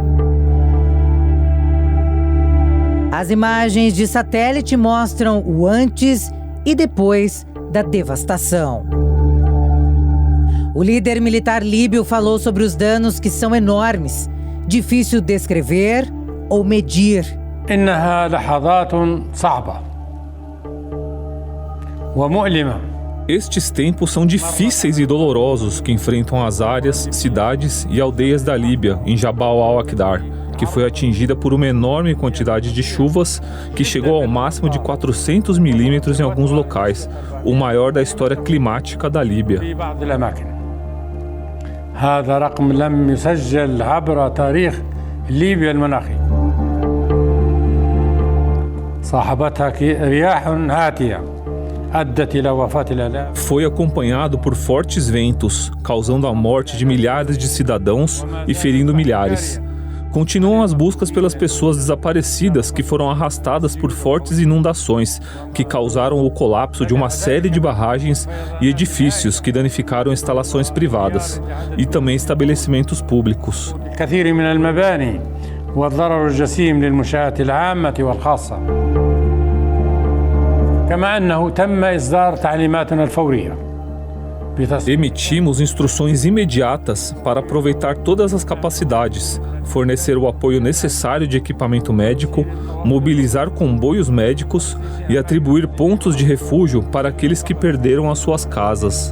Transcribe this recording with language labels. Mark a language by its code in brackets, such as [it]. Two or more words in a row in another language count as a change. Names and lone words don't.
[pt] As imagens de satélite mostram o antes e depois da devastação. O líder militar líbio falou sobre os danos que são enormes, difícil descrever ou medir. [ar] إنها لحظات صعبة ومؤلمة. [pt] Estes tempos são difíceis e dolorosos que enfrentam as áreas, cidades e aldeias da Líbia, em Jabal al-Aqdar, que foi atingida por uma enorme quantidade de chuvas que chegou ao máximo de 400 milímetros em alguns locais, o maior da história climática da Líbia. [ar] هذا رقم لم يسجل عبر تاريخ ليبيا المناخي. صاحبتها رياح هاتية أدت إلى وفاة الآلاف. [pt] Foi acompanhado por fortes ventos, causando a morte de milhares de cidadãos e ferindo milhares. Continuam as buscas pelas pessoas desaparecidas que foram arrastadas por fortes inundações que causaram o colapso de uma série de barragens e edifícios que danificaram instalações privadas e também estabelecimentos públicos. [ar] الكثير من المباني والضرر الجسيم للمنشآت العامة والخاصة. كما أنه تم إصدار تعليماتنا الفورية. [pt] Emitimos instruções imediatas para aproveitar todas as capacidades, fornecer o apoio necessário de equipamento médico, mobilizar comboios médicos e atribuir pontos de refúgio para aqueles que perderam as suas casas.